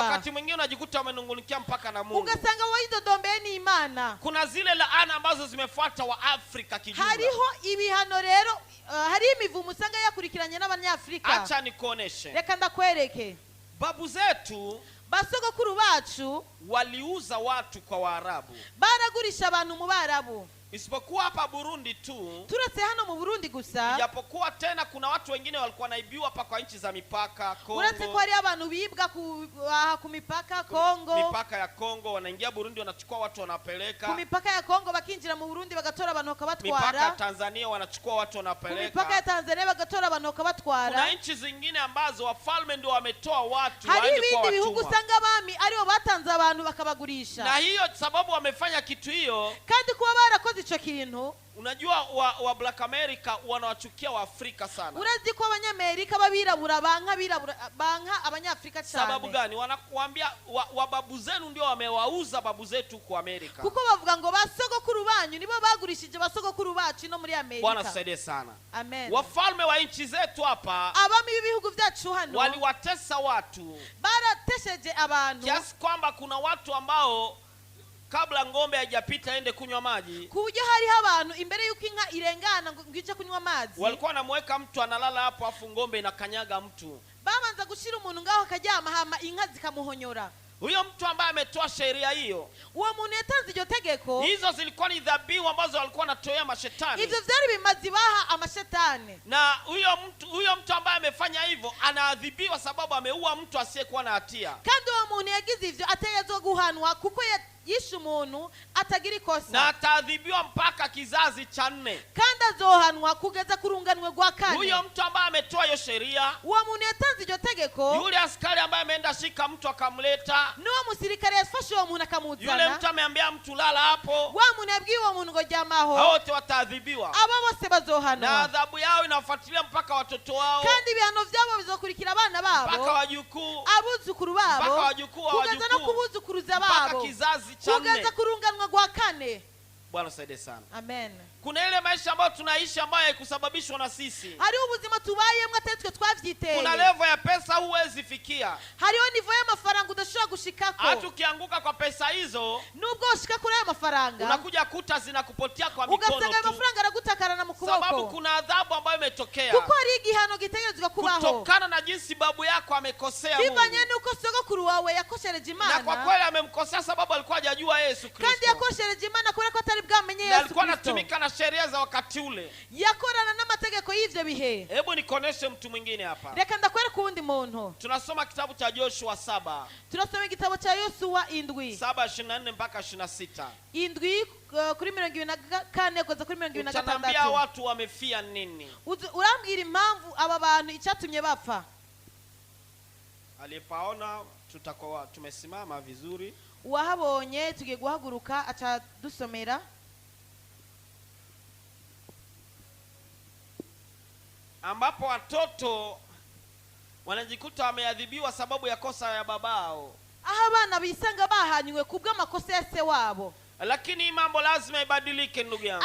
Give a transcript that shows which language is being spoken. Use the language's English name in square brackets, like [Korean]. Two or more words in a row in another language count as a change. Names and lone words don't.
[Swahili] wakati mwingine unajikuta umenungunikia mpaka na Mungu. [Rundi] ugasanga wayidodombeye ni Imana. [Swahili] Kuna zile laana ambazo zimefuata wa Afrika kijumla. [Rundi] Hariho ibihano rero, hari imivumo usanga yakurikiranye n'abanyafrika. [Swahili] Acha nikuoneshe. [Rundi] Reka ndakwereke. [Swahili] Babu zetu [Rundi] Basogokuru bacu [Swahili] waliuza watu kwa Waarabu, [Rundi] baragurisha abantu mu Barabu, [Swahili] isipokuwa hapa Burundi tu. [Rundi] turetse hano mu Burundi gusa, [Swahili] Japokuwa tena kuna watu wengine walikuwa naibiwa hapa kwa nchi za mipaka [Rundi] uretse ko Kongo, hari abantu bibwa ku mipaka Kongo, [Swahili] mipaka ya Kongo, wanaingia Burundi wanachukua watu [Rundi] ku [Swahili] wanapeleka. [Rundi] mipaka ya Kongo bakinjira mu Burundi bagatora abantu [Swahili] Mipaka ya [Rundi] bakabatwara, [Swahili] Tanzania wanachukua watu [Rundi] ku mipaka ya [Swahili] wanapeleka. [Rundi] Tanzania bagatora abantu [Swahili] Kuna [Rundi] bakabatwara. [Swahili] nchi zingine ambazo wafalme ndio wametoa watu [Rundi] Hari [Swahili] waende kwa [Rundi] ibindi bihugu [Swahili] watumwa, [Rundi] usanga abami aribo batanze abantu bakabagurisha, [Swahili] na hiyo sababu wamefanya kitu hiyo. [Rundi] kandi kuba barakoze ico kintu, [Swahili] Unajua wa [English] Black America [Swahili] wanawachukia wa Afrika sana. [Rundi] urazi ko abanyamerika babirabura banka abanyafrika [Swahili] Sababu [Rundi] cyane. [Swahili] gani? Wanakuambia wa babu zenu ndio wamewauza babu zetu kwa Amerika. [Rundi] Kuko bavuga ngo basogokuru banyu nibo bagurishije basogokuru bacu no muri [Swahili] Bwana [Rundi] Amerika. [Swahili] tusaidie sana. Amen. Wafalme wa nchi zetu hapa [Rundi] Abami b'ibihugu byacu hano [Swahili] waliwatesa watu [Rundi] baratesheje abantu [Swahili] kiasi kwamba kuna watu ambao kabla ng'ombe haijapita ende kunywa maji, [Rundi] ku buryo hariho abantu imbere y'uko inka irengana ngo ije kunywa amazi, [Swahili] walikuwa wanamweka mtu analala hapo, afu ng'ombe inakanyaga mtu. [Rundi] babanza gushira umuntu ngaho akaryama, hama inka zikamuhonyora. [Swahili] Huyo mtu ambaye ametoa sheria hiyo, [Rundi] Uwo muntu yatanze iryo tegeko, [Swahili] hizo zilikuwa ni dhabihu ambazo walikuwa wanatoa mashetani. [Rundi] ivyo vyari bimazi baha amashetani, [Swahili] Na huyo mtu ambaye amefanya hivyo anaadhibiwa sababu ameua mtu asiyekuwa na hatia. [Rundi] kandi uwo muntu yagize ivyo ategezwa guhanwa kuko yishe umuntu atagira [Swahili] Na [Rundi] ikosa, [Swahili] ataadhibiwa mpaka kizazi cha 4. [Rundi] kandi azohanwa kugeza ku runganwe rwa [Swahili] Huyo [Rundi] kane. [Swahili] mtu ambaye ametoa hiyo sheria, [Rundi] Uwo muntu yatanze iryo tegeko, [Swahili] yule askari ambaye ameenda shika mtu akamleta, [Rundi] n'uwo musirikare yafashe uwo muntu [Swahili] yule [Rundi] akamuzana, [Swahili] mtu ameambia mtu lala hapo, [Rundi] wa muntu yabwiye uwo muntu ngo ryamaho, [Swahili] hao wote wataadhibiwa. [Rundi] abo bose [Swahili] Na [Rundi] bazohanwa, [Swahili] adhabu yao inafuatilia mpaka watoto wao, [Rundi] kandi ibihano vyabo bizokurikira abana [Swahili] mpaka [Rundi] babo, [Swahili] wajukuu, [Rundi] abuzukuru [Swahili] mpaka [Rundi] babo, [Swahili] wajukuu wa [Rundi] kugeza no [Swahili] wajukuu, [Rundi] kubuzukuruza [Swahili] mpaka [Rundi] babo, [Swahili] kizazi cha 4. [Rundi] kugeza ku runganwe rwa kane. [Swahili] Bwana usaidie sana. Amen. Kuna ile maisha ambayo tunaishi ambayo haikusababishwa na sisi. [Rundi] Hariho ubuzima tubayemwo atari twe twavyiteye, [Swahili] Kuna level ya pesa huwezi fikia. [Rundi] hariho nivo y'amafaranga udashobora gushikako, [Swahili] Hata ukianguka kwa pesa hizo, [Rundi] nubwo ushika kuri ayo mafaranga [Swahili] unakuja kuta zinakupotea kwa mikono [Rundi] ugasanga ayo [Swahili] tu. [Rundi] mafaranga aragutakarana mu [Swahili] Sababu [Rundi] kuboko, [Swahili] kuna adhabu ambayo imetokea [Rundi] kuko hari igihano gitegerezwa kubaho [Swahili] kutokana na jinsi babu yako amekosea [Rundi] bivanye [Swahili] Mungu. [Rundi] nuko sogokuru wawe yakoshereje [Swahili] Na kwa [Rundi] Imana, [Swahili] kweli amemkosea sababu alikuwa hajajua Yesu [Rundi] kandi [Swahili] Kristo. [Rundi] yakoshereje Imana kubera ko atari bwamenye Na Yesu [Swahili] alikuwa [Rundi] Kristo, [Swahili] anatumika na sheria za wakati ule. [Rundi] yakorana n'amategeko y'ivyo bihe. [Swahili] Hebu nikoneshe mtu mwingine hapa. [Rundi] Reka ndakwereka uwundi muntu. [Swahili] Tunasoma kitabu cha Joshua 7, [Rundi] Turasoma igitabo cha Yosuwa [Swahili] 7:24 mpaka 26. [Rundi] 7 kuri 24 kugeza kuri [Swahili] Utanambia [Rundi] 26. [Swahili] watu wamefia nini? [Rundi] Urambwira impamvu aba bantu icyatumye bapfa. [Swahili] Alipaona tutakuwa tumesimama vizuri. [Rundi] Uwahabonye tugiye guhaguruka aca dusomera. [Swahili] Ambapo watoto wanajikuta wameadhibiwa sababu ya kosa ya babao. [Rundi] Aho abana bisanga bahanywe kubw'amakosa ya se wabo. [Swahili] Lakini mambo lazima ibadilike ndugu yangu.